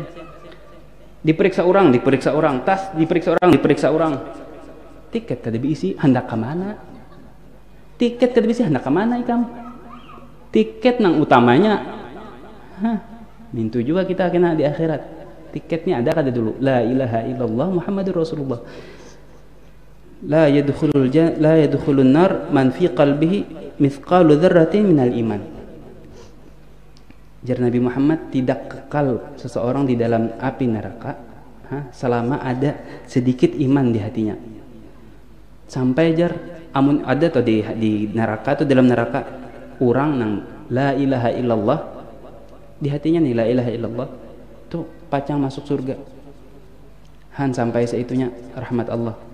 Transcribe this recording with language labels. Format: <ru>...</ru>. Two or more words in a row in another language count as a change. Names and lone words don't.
<bjn>Diperiksa orang, tas diperiksa orang. Tiket kada diisi hendak ke mana? Ikam? Tiket nang utamanya. Mintu juga kita kena di akhirat. Tiketnya ada kada dulu.</bjn> <ar>لا إله إلا الله محمد رسول الله. لا يدخلون النار من في قلبه مثقال ذرة من الإيمان.</ar> <id>Jar Nabi Muhammad, tidak kekal seseorang di dalam api neraka selama ada sedikit iman di hatinya.</id> <bjn>Sampai jar amun ada atau di neraka atau dalam neraka orang nang</bjn> <ar>لا إله إلا الله</ar> <bjn>di hatinya nih,</bjn> <ar>لا إله إلا الله</ar> <bjn>tuh pacang masuk surga. Sampai seitunya rahmat Allah.</bjn>